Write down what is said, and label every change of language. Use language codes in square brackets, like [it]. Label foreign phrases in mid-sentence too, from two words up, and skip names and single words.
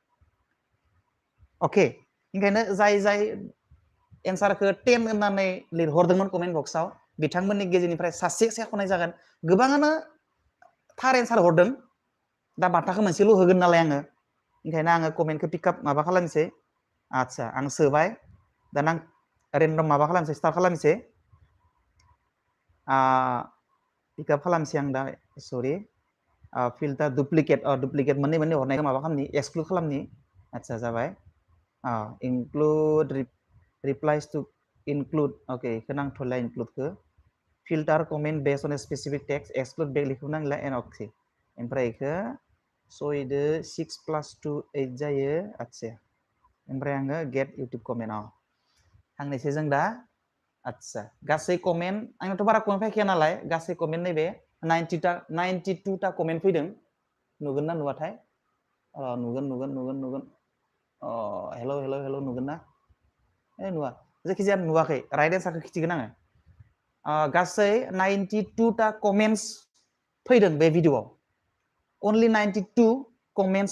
[brx] अके ओंखायनो जाय एन्सारखौ 10 होननानै लिरहरदोंमोन [en] comment boxआव [brx] बिथांमोननि गेजेरनिफ्राय सासे सायख'नाय जागोन गोबाङानो थार एन्सार हरदों दा बान्थाखौ मोनसेल' होगोन नालाय आङो ओंखायनो आङो कमेन्टखौ पिकआप माबा खालामनोसै आदसा आं सोबाय दाना आं रेन्डम माबा खालामनोसै स्टार्ट खालामनोसै पिकआप खालामनोसै आं दा सरि [en] filter duplicate [brx] मोननै हरनायखौ माबा खालामनि एक्सक्लुड खालामनि आदसा जाबाय [en] include replies to include [brx] ओके इखौ नांथ'ला includeखौ [en] filter comment based on a specific text exclude back [brx] लिखौ नांला and ओके ओमफ्राय इखौ सयदो 6 + 2 8 जायो आदसा ओमफ्राय आङो [en] get YouTube comment [brx] थांनोसै जों दा आदसा गासै कमेन्ट आंनाथ' बारा कमेन्ट फैखाया नालाय गासै कमेन्ट नैबे 92टा कमेन्ट फैदों नुगोन ना नुवाथाय नुगोन हेल' नुगोन ना नुवा जायखिजाया नुवाखै [en] right answerखौ [brx] खिथिगोन आङो गासै 92टा कमेन्ट्स फैदों बे भिडिअआव [en] only 92 comments